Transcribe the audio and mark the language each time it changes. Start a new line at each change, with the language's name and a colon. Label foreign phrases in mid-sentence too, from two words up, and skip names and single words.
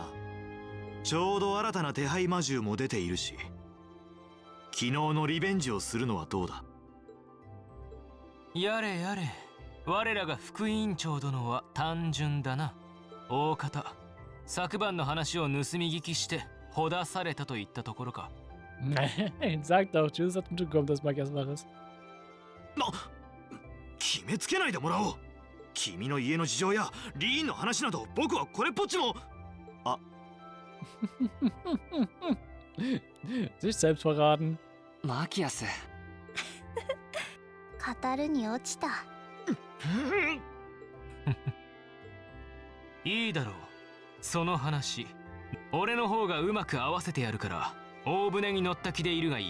Japanese: ちょうど新たな手配魔獣も出ているし、昨日のリベンジをするのはどうだ？やれやれ、我らが副委員長殿は単純だな。大方、昨晩の話を盗み聞きしてほだされたといったところか。
German: Sag doch, Jusis hat mitbekommen, dass Makias wach ist.
Japanese: 決めつけないでもらおう。君の家の事情やリーンの話など僕はこれっぽっちも。
German: Sich selbst verraten.
Japanese: マキアス。語るに落ちた。いいだろう。その話。俺の方がうまく合わせてやるから、大船に乗った気でいるがいい。